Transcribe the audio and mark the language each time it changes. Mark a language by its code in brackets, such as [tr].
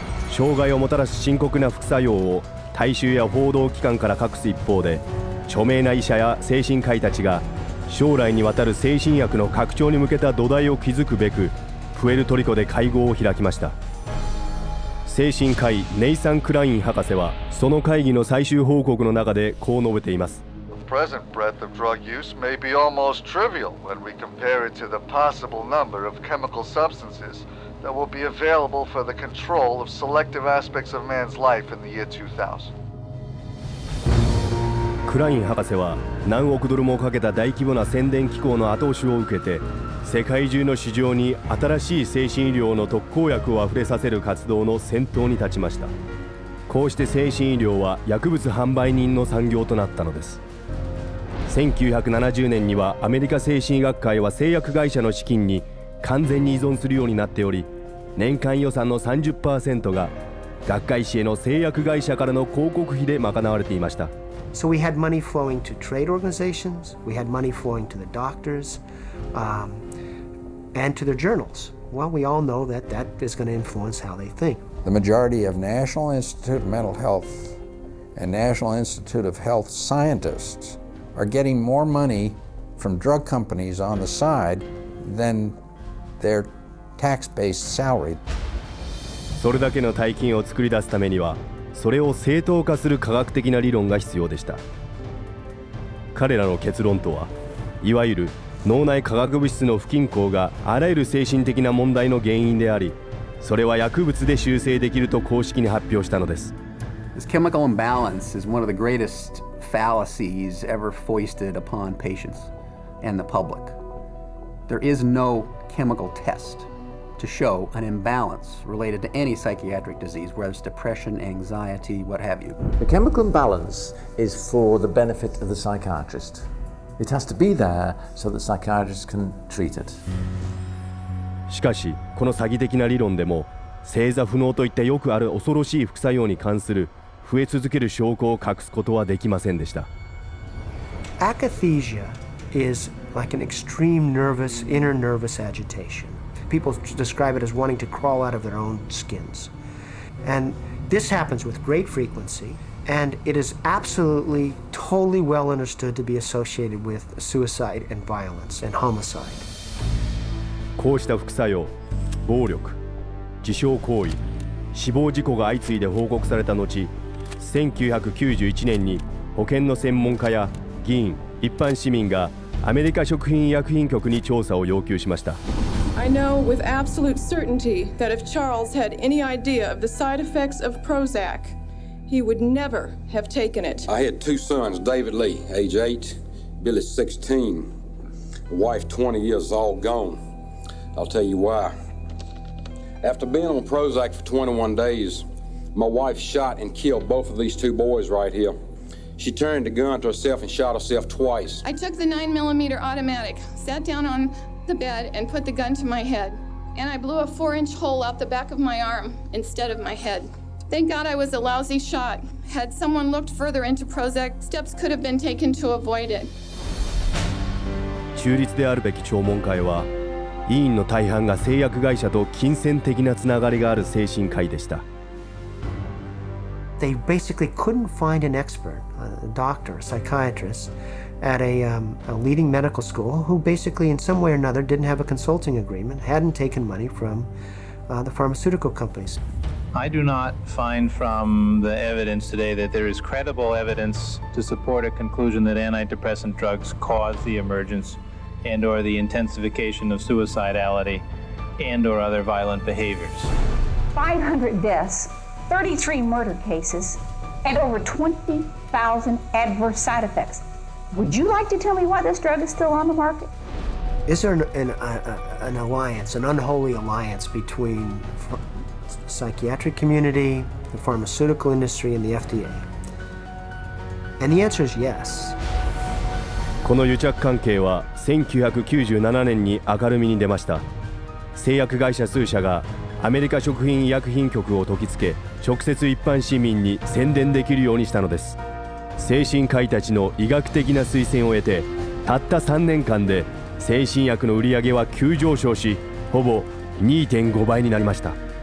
[ja] 障害をもたらす深刻な副作用を大衆や報道機関から隠す一方で、著名な医者や精神科医たちが将来にわたる精神薬の拡張に向けた土台を築くべくプエルトリコで会合を開きました。精神科医ネイサン・クライン博士はその会議の最終報告の中でこう述べています。 [en] The present breadth of drug use may be almost trivial when we compare it to the possible number of chemical substances that will be available for the control of selective aspects of man's life in the year 2000. [ja] クライン博士は何億ドルもかけた大規模な宣伝機構の後押しを受けて、世界中の市場に新しい精神医療の特効薬をあふれさせる活動の先頭に立ちました。こうして精神医療は薬物販売人の産業となったのです。 1970年にはアメリカ精神医学会は製薬会社の資金に完全に依存するようになっており、年間予算の 30% が学会誌への製薬会社からの広告費で賄われていました。 [en] So we had money flowing to trade organizations, we had money flowing to the doctors, and to their journals. Well, we all know that that is going to influence how they think. The majority of National Institute of Mental Health and National Institute of Health scientists are getting more money from drug companies on the side than their tax-based salary. [ja] それだけの大金を作り出すためには、それを正当化する科学的な理論が必要でした。彼らの結論とは、いわゆる脳内化学物質の不均衡があらゆる精神的な問題の原因であり、それは薬物で修正できると公式に発表したのです。 [en] This chemical imbalance is one of the greatest fallacies ever foisted upon patients and the public. There is no chemical test to show an imbalance related to any psychiatric disease, whether it's depression, anxiety, what have you. The chemical imbalance is for the benefit of the psychiatrist. It has to be there so that psychiatrists can treat it. [ja] しかし、この詐欺的な理論でも正座不能といったよくある恐ろしい副作用に関する増え続ける証拠を隠すことはできませんでした。 [en] Akathisia is like an extreme inner nervous agitation. People describe it as wanting to crawl out of their own skins. And this happens with great frequency, and it is absolutely, totally well understood to be associated with suicide and violence and homicide. [ja] こうした副作用、暴力、自傷行為、死亡事故が相次いで報告された後、1991年に保健の専門家や議員、一般市民がアメリカ食品医薬品局に調査を要求しました。 [en] I know with absolute certainty that if Charles had any idea of the side effects of Prozac, he would never have taken it. I had two sons, David Lee, age 8, Billy 16, a wife 20 years, all gone. I'll tell you why. After being on Prozac for 21 days, my wife shot and killed both of these two boys right here. She turned the gun to herself and shot herself twice. I took the 9mm automatic, sat down on the bed and put the gun to my head, and I blew a 4-inch hole out the back of my arm instead of my head. Thank God I was a lousy shot. Had someone looked further into Prozac, steps could have been taken to avoid it. [ja] 中立であるべき聴聞会は、委員の大半が製薬会社と金銭的なつながりがある精神科医でした。 [en] They basically couldn't find an expert, a doctor, a psychiatrist, at a leading medical school who basically in some way or another didn't have a consulting agreement, hadn't taken money from the pharmaceutical companies. I do not find from the evidence today that there is credible evidence to support a conclusion that antidepressant drugs cause the emergence and or the intensification of suicidality and or other violent behaviors. 500 deaths, 33 murder cases, and over 20,000 adverse side effects. Would you like to tell me why this drug is still on the market? Is there an alliance, an unholy alliance between the psychiatric community, the pharmaceutical industry, and the FDA? And the answer is yes. [ja] この癒着関係は1997年に明るみに出ました。製薬会社数社がアメリカ食品医薬品局を説きつけ、直接一般市民に宣伝できるようにしたのです。精神科医たちの医学的な推薦を得て、たった3年間で精神薬の売り上げは急上昇し、ほぼ 2.5 倍になりました。